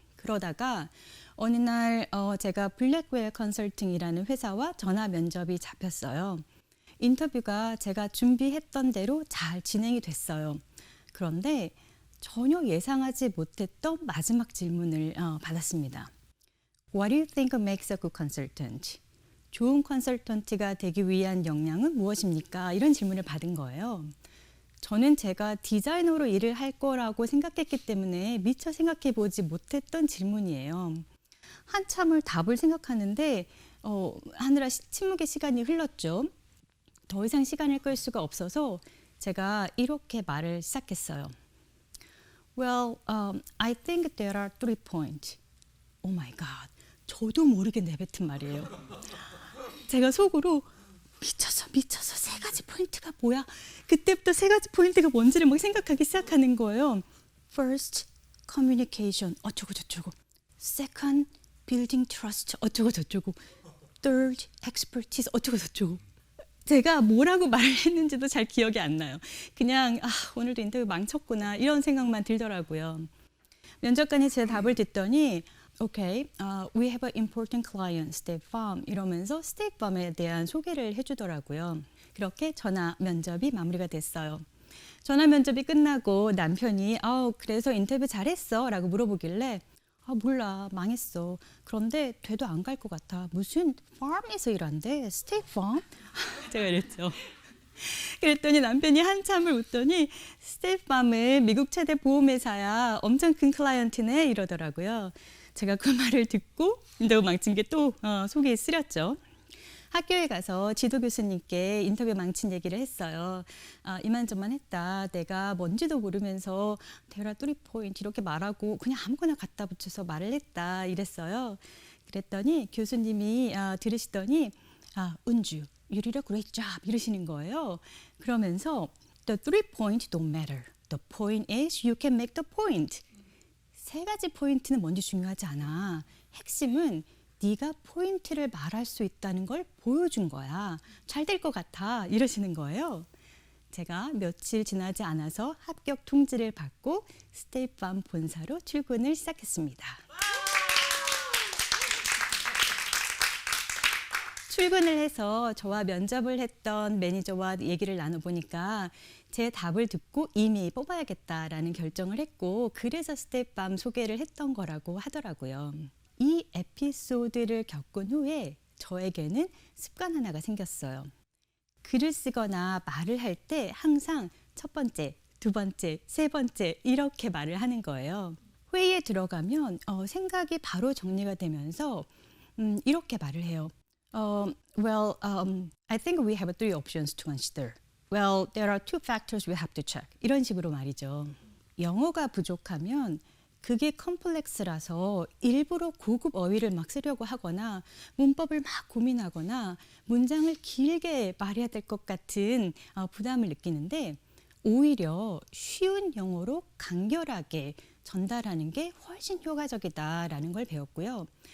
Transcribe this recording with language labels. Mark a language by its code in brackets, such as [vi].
[ko] 그러다가 어느 날 제가 블랙웰 컨설팅이라는 회사와 전화 면접이 잡혔어요. 인터뷰가 제가 준비했던 대로 잘 진행이 됐어요. 그런데 전혀 예상하지 못했던 마지막 질문을 받았습니다. [en] What do you think makes a good consultant? [ko] 좋은 컨설턴트가 되기 위한 역량은 무엇입니까? 이런 질문을 받은 거예요. 저는 제가 디자이너로 일을 할 거라고 생각했기 때문에 미처 생각해 보지 못했던 질문이에요. 한참을 답을 생각하는데 하느라 침묵의 시간이 흘렀죠. 더 이상 시간을 끌 수가 없어서 제가 이렇게 말을 시작했어요. [en] Well, I think there are 3 points. Oh my God. [ko] 저도 모르게 내뱉은 말이에요. 제가 속으로 미쳐서 3가지 포인트가 뭐야? 그때부터 3가지 포인트가 뭔지를 막 생각하기 시작하는 거예요. [en] First, communication [ko] 어쩌고 저쩌고. [en] Second, building trust [ko] 어쩌고 저쩌고. [en] Third, expertise [ko] 어쩌고 저쩌고. 제가 뭐라고 말을 했는지도 잘 기억이 안 나요. 그냥 오늘도 인터뷰 망쳤구나 이런 생각만 들더라고요. 면접관이 제 답을 듣더니 [en] Okay, we have an important client, State Farm [ko] 이러면서 State Farm에 대한 소개를 해주더라고요. 그렇게 전화 면접이 마무리가 됐어요. 전화 면접이 끝나고 남편이 그래서 인터뷰 잘했어 라고 물어보길래 몰라 망했어. 그런데 돼도 안 갈 것 같아. 무슨 farm에서 일한대? State Farm? 제가 이랬죠. 그랬더니 남편이 한참을 웃더니 State Farm은 미국 최대 보험회사야. 엄청 큰 클라이언트네 이러더라고요. 제가 그 말을 듣고 인터뷰 망친 게 또 속이 쓰렸죠. 학교에 가서 지도 교수님께 인터뷰 망친 얘기를 했어요. 이만저만 했다. 내가 뭔지도 모르면서 대라 3 포인트 이렇게 말하고 그냥 아무거나 갖다 붙여서 말을 했다. 이랬어요. 그랬더니 교수님이 들으시더니 은주, [en] you did a great job [ko] 이러시는 거예요. 그러면서 [en] the 3 points don't matter. The point is you can make the point. [ko] 3가지 포인트는 뭔지 중요하지 않아. 핵심은 네가 포인트를 말할 수 있다는 걸 보여준 거야. 잘 될 것 같아. 이러시는 거예요. 제가 며칠 지나지 않아서 합격 통지를 받고 스테이팜 본사로 출근을 시작했습니다. 출근을 해서 저와 면접을 했던 매니저와 얘기를 나눠보니까 제 답을 듣고 이미 뽑아야겠다라는 결정을 했고 그래서 스테이팜 소개를 했던 거라고 하더라고요. 이 에피소드를 겪은 후에 저에게는 습관 하나가 생겼어요. 글을 쓰거나 말을 할 때 항상 첫 번째, 두 번째, 세 번째 이렇게 말을 하는 거예요. 회의에 들어가면 생각이 바로 정리가 되면서 이렇게 말을 해요. [en] Well, I think we have 3 options to consider. Well, there are 2 factors we have to check. [ko] 이런 식으로 말이죠. 영어가 부족하면 그게 컴플렉스라서 일부러 고급 어휘를 막 쓰려고 하거나 문법을 막 고민하거나 문장을 길게 말해야 될 것 같은 부담을 느끼는데 오히려 쉬운 영어로 간결하게 전달하는 게 훨씬 효과적이다라는 걸 배웠고요.